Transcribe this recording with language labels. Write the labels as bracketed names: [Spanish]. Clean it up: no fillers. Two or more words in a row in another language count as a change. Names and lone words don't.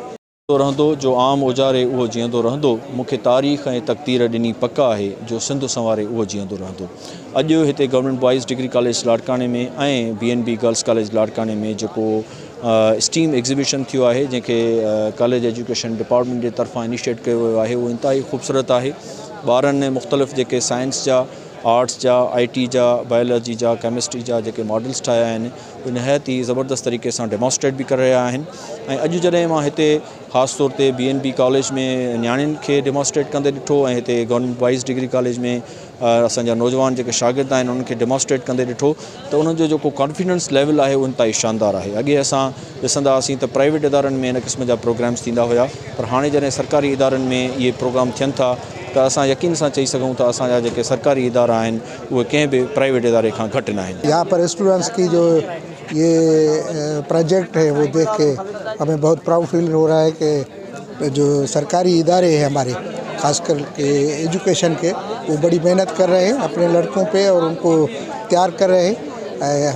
[Sindhi] رہندو جو عام اوجارے وہ جیندو رہندو، مکھے تاریخ اور تقدیر ڈنی پکا ہے جو سندھ سنوارے وہ جیندو رہندو۔ [Urdu] اج ہتے گورنمنٹ بوائز ڈگری کالج لاڑکانے میں BNB گرلز کالج لاڑکانے میں جو [English] STEM exhibition [Urdu] تھیو ہے جن کے کالج ایجوکیشن ڈپارٹمنٹ کے طرفاں انیشیٹ کیا ہوا ہے، وہ انتہائی خوبصورت ہے۔ [Sindhi] ॿारनि ने मुख़्तलिफ़ जेके साइंस जा، आर्ट्स जा, IT जा, बायोलॉजी जा, केमिस्ट्री जा जेके मॉडल्स ठाहिया आहिनि उहे नहायत ई ज़बरदस्त तरीक़े सां डेमॉन्स्ट्रेट भी करे रहिया आहिनि। ऐं अॼु जॾहिं मां हिते ख़ासि तौर ते BNB कॉलेज में नियाणियुनि खे डेमॉन्स्ट्रेट कंदे ॾिठो ऐं हिते गवर्नमेंट बॉइज़ डिग्री कॉलेज में असांजा नौजवान जेके शागिर्द आहिनि उन्हनि खे डेमॉन्स्ट्रेट कंदे ॾिठो त उन्हनि जो जेको [English] confidence level [Sindhi] आहे उहो इंतिहाई शानदार आहे। अॻे असां ॾिसंदा हुआसीं त प्राइवेट इदारनि में इन क़िस्म जा प्रोग्राम्स थींदा हुआ, पर हाणे जॾहिं सरकारी इदारनि में इहे प्रोग्राम थियनि था त असां यकीन सां चई सघूं था असांजा जेके सरकारी इदारा आहिनि उहे कंहिं बि प्राइवेट इदारे खां घटि न आहिनि। [Urdu] یہاں پر اسٹوڈنٹس کی جو یہ پروجیکٹ ہے وہ دیکھ کے ہمیں بہت [English] proud feel [Urdu] ہو رہا ہے کہ جو سرکاری ادارے ہیں ہمارے خاص کر کے ایجوکیشن کے، وہ بڑی محنت کر رہے ہیں اپنے لڑکوں پہ اور ان کو تیار کر رہے ہیں.